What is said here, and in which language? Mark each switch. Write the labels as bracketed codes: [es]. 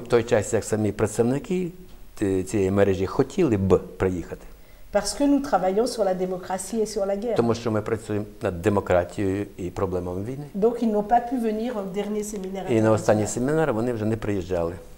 [uk] В той час, як самі представники цієї мережі хотіли б приїхати. [fr] Parce que nous travaillons sur la démocratie et sur la guerre. [uk] Тому що ми працюємо над демократією і проблемами війни. [fr] Donc ils n'ont pas pu venir au dernier séminaire. [uk] І на останній семінар вони вже не приїжджали.